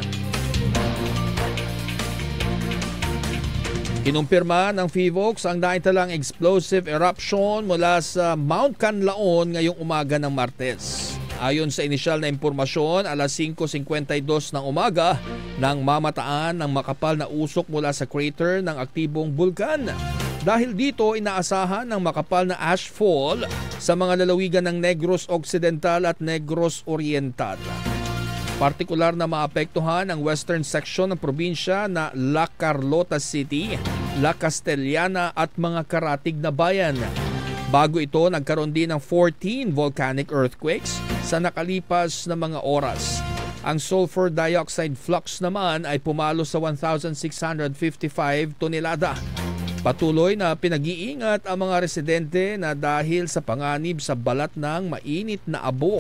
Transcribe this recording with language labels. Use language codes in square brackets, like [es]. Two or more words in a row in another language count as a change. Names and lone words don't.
[tl] Kinumpirma ng PHIVOLCS ang naitalang [en] explosive eruption [tl] mula sa Mount Canlaon ngayong umaga ng Martes. Ayon sa inisyal na impormasyon, alas 5:52 ng umaga nang mamataan ng makapal na usok mula sa crater ng aktibong bulkan. Dahil dito, inaasahan ng makapal na ashfall sa mga lalawigan ng Negros Occidental at Negros Oriental. Partikular na maapektuhan ang [en] western section [tl] ng probinsya na La Carlota City, La Castellana at mga karatig na bayan. Bago ito, nagkaroon din ng 14 [en] volcanic earthquakes [tl] sa nakalipas na mga oras. Ang [en] sulfur dioxide flux [tl] naman ay pumalo sa 1,655 tonelada. Patuloy na pinag-iingat ang mga residente na dahil sa panganib sa balat ng mainit na abo.